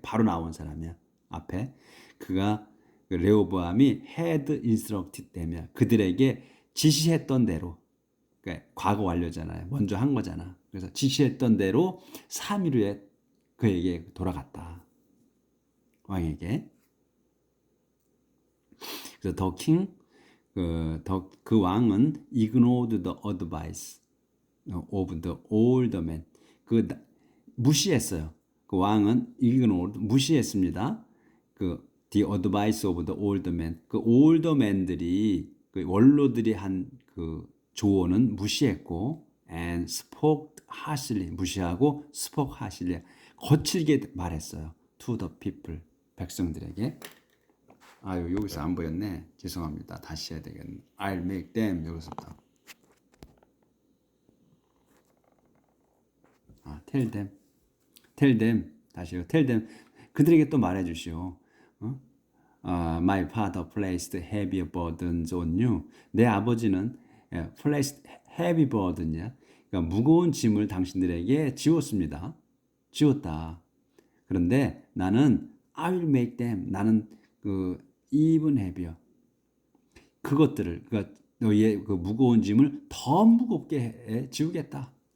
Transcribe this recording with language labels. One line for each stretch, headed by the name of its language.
Korean: 바로 나온 사람이야 앞에. 그가 레호보암이
English: had instructed them
Korean: 이야. 그들에게 지시했던 대로. 그러니까 과거 완료잖아요. 먼저 한 거잖아. 그래서 지시했던 대로 3일 후에 그에게 돌아갔다. 왕에게. 그래서 더 킹, 그 왕은
English: ignored the advice of the older man.
Korean: 무시했어요. 그 왕은 ignored, 무시했습니다.
English: the advice of the older man.
Korean: 그 older man들이, 그 원로들이 한 그 조언은 무시했고,
English: and spoke harshly,
Korean: 무시하고
English: spoke harshly,
Korean: 거칠게 말했어요.
English: to the people, 백성들에게.
Korean: 아유, 여기서 안 보였네. 죄송합니다. 다시 해야 되겠네.
English: I'll make them.
Korean: 여기서부터.
English: tell them. tell them. 다시요. tell them.
Korean: 그들에게 또 말해 주시오.
English: My father placed heavy burdens on you.
Korean: 내 아버지는
English: placed heavy burden이야.
Korean: 그러니까 무거운 짐을 당신들에게 지웠습니다. 지웠다. 그런데 나는
English: I will make them.
Korean: 나는
English: even heavier.
Korean: 그것들을, 그러니까 너희의 그 무거운 짐을 더 무겁게 지우겠다.